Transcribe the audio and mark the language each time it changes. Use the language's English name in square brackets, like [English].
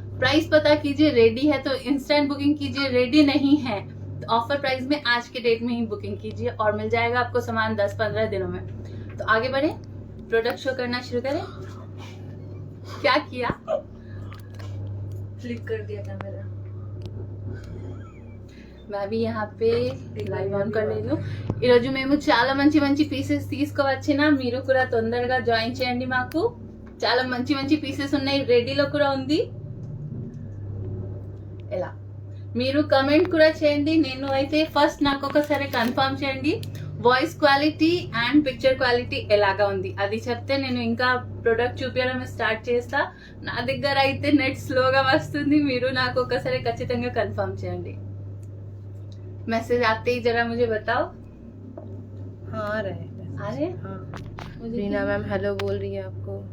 [Hindi] Price पता कीजिए, ready है तो इंस्टेंट बुकिंग कीजिए, रेडी नहीं है तो ऑफर प्राइस में आज के डेट में ही बुकिंग कीजिए और मिल जाएगा आपको सामान 10-15 दिनों में। तो आगे बढ़े, प्रोडक्ट शो करना शुरू करें। क्या किया, फ्लिप कर दिया कैमरा। मैं भी यहाँ पे లైవ్ ఆన్ కర్లేదు। [Telugu] ఈరోజు మేము చాలా మంచి మంచి పీసెస్ తీసుకువచ్చినా, మీరు కూడా తొందరగా జాయిన్ చేయండి। మాకు చాలా మంచి మంచి పీసెస్ ఉన్నాయి, రెడీలో కూడా ఉంది। ఎలా మీరు కమెంట్ కూడా చేయండి। నేను అయితే ఫస్ట్ నాకు ఒకసారి కన్ఫర్మ్ చేయండి voice quality and picture quality ఎలాగా ఉంది, అది చెప్తే నేను ఇంకా ప్రొడక్ట్ చూపించడం స్టార్ట్ చేస్తా। నా దగ్గర అయితే నెట్ స్లోగా వస్తుంది, మీరు నాకు ఒకసారి ఖచ్చితంగా కన్ఫర్మ్ చేయండి। [Hindi] मैसेज आते ही जरा मुझे बताओ। हाँ आ रहे हैं। आ रहे? हाँ। रीना मैम हेलो बोल रही है आपको।